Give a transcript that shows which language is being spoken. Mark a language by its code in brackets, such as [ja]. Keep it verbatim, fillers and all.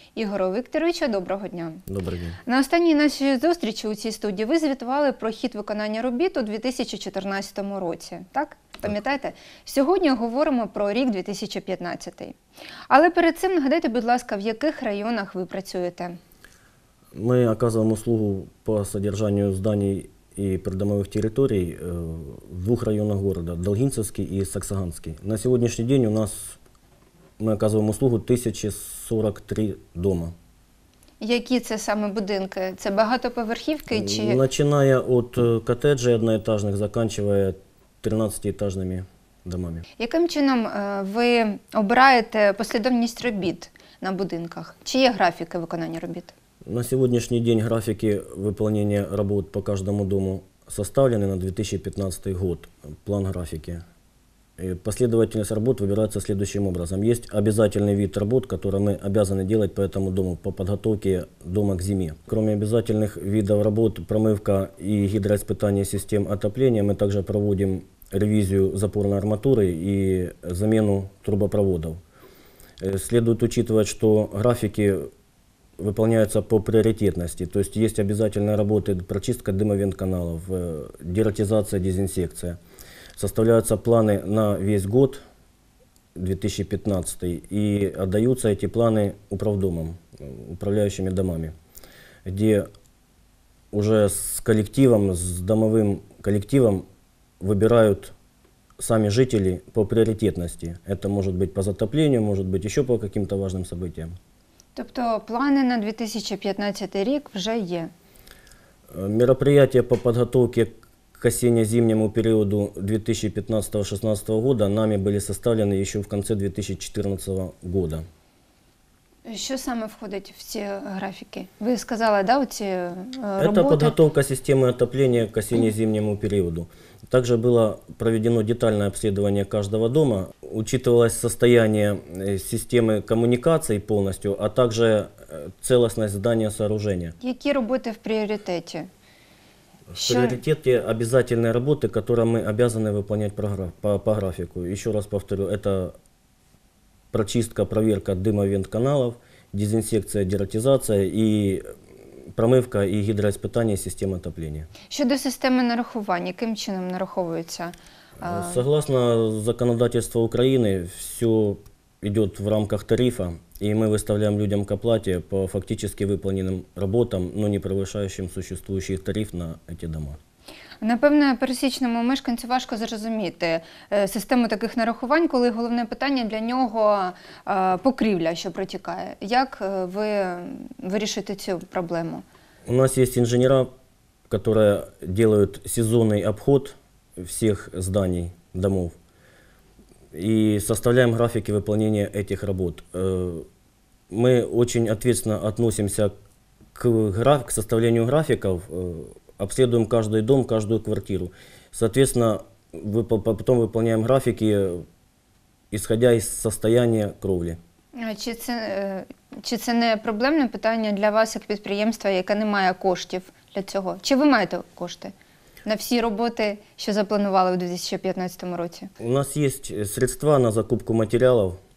[uk] Ігору Вікторовичу, доброго дня! Добрий день. На останній нашій зустрічі у цій студії ви звітували про хід виконання робіт у дві тисячі чотирнадцятому році, так? Пам'ятаєте? Сьогодні говоримо про рік дві тисячі п'ятнадцятий. Але перед цим нагадайте, будь ласка, в яких районах ви працюєте? [ru] Мы оказываем услугу по содержанию зданий и придомовых территорий э, в двух районах города – Долгинцевский и Саксаганский. На сегодняшний день у нас мы оказываем услугу тисяча сорок три дома. [uk] Які це саме будинки? Це багатоповерхівки чи… [ru] Начиная от э, коттеджей одноэтажных, заканчивая тринадцатиэтажными домами. [uk] Яким чином е, ви обираєте послідовність робіт на будинках? Чи є графіки виконання робіт? [ru] На сегодняшний день графики выполнения работ по каждому дому составлены на две тысячи пятнадцатый год, план графики. И последовательность работ выбирается следующим образом. Есть обязательный вид работ, который мы обязаны делать по этому дому, по подготовке дома к зиме. Кроме обязательных видов работ, промывка и гидроиспытание систем отопления, мы также проводим ревизию запорной арматуры и замену трубопроводов. Следует учитывать, что графики выполняются по приоритетности, то есть есть обязательные работы прочистка дымовентканалов, э, дератизация, дезинсекция. Составляются планы на весь год две тысячи пятнадцатый и отдаются эти планы управдомам, управляющими домами, где уже с коллективом, с домовым коллективом выбирают сами жители по приоритетности. Это может быть по затоплению, может быть еще по каким-то важным событиям. [uk] Тобто плани на дві тисячі п'ятнадцятий рік вже є? [ru] Мероприятия по подготовке к осенне-зимнему периоду две тысячи пятнадцатого-шестнадцатого года нами были составлены еще в конце две тысячи четырнадцатого года. [uk] Що саме входить в ці графіки? Ви сказали, да, оці е, роботи? [ru] Это подготовка системы отопления к осенне-зимнему периоду. Также было проведено детальное обследование каждого дома. Учитывалось состояние системы коммуникаций полностью, а также целостность здания сооружения. [uk] Які роботи в пріоритеті? [ru] В приоритете обязательные работы, которые мы обязаны выполнять по, по графику. Еще раз повторю, это прочистка, проверка дымовентканалов, дезинсекция, дератизация и [uk] промивка і гідроіспитання систем отоплення. Щодо системи нарахувань, яким чином нараховується? А... [ru] Согласно законодательству [uk] України, все йде в рамках тарифа, і ми виставляємо людям к оплаті по фактично виконаним роботам, [ru] но не превышающим существующий тариф [uk] на ці дома. Напевно, пересічному мешканцю важко зрозуміти систему таких нарахувань, коли головне питання для нього покрівля, що протікає. Як ви вирішите цю проблему? У нас є інженери, які роблять сезонний обход всіх зданий, домов. І составляємо графіки виконання цих робіт. Ми дуже відповідально відносимося к составлению графіків. [ru] Обследуем каждый дом, каждую квартиру. Соответственно, выпол- потом выполняем графики, исходя из состояния кровли. [uk] А чи це, чи це не проблемне питання для вас як підприємства, яке не має коштів для цього? Чи ви маєте кошти на всі роботи, що запланували у дві тисячі п'ятнадцятому році? У нас є средства на закупку матеріалів.